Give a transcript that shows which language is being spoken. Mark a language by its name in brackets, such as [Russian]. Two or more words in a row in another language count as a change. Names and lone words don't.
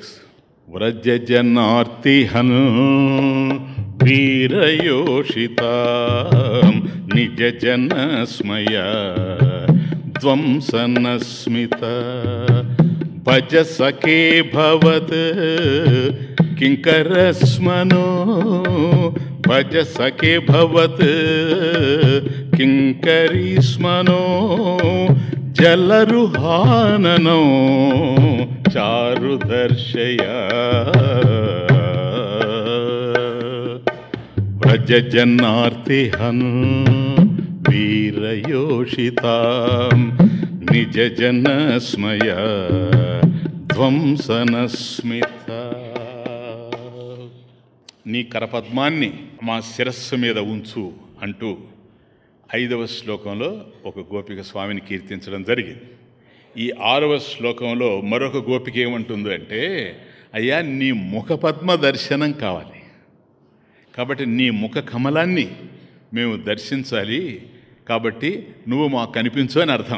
[Sanskrit] व्रजजनार्तिहन् वीरयोषितां निजजनस्मय ध्वंसनस्मित भज सखे भवत् किङ्करस्मनो भज सखे भवत् किङ्करीस्मनो जलरुहाननो चारुदर्शय व्रजजनार्तिहन् वीरयोषितां निजजनस्मय ధ్వంసనస్మిత। [Telugu] నీ కరపద్మాన్ని మా శిరస్సు మీద ఉంచు అంటూ 5వ శ్లోకంలో ఒక గోపిక స్వామిని కీర్తించడం జరిగింది. ఈ 6వ శ్లోకంలో మరొక గోపిక ఏమంటుంది అంటే, అయ్యా నీ ముఖపద్మ దర్శనం కావాలి, కాబట్టి నీ ముఖ కమలాన్ని మేము దర్శించాలి, కాబట్టి నువ్వు మాకు కనిపించు అని అర్థం.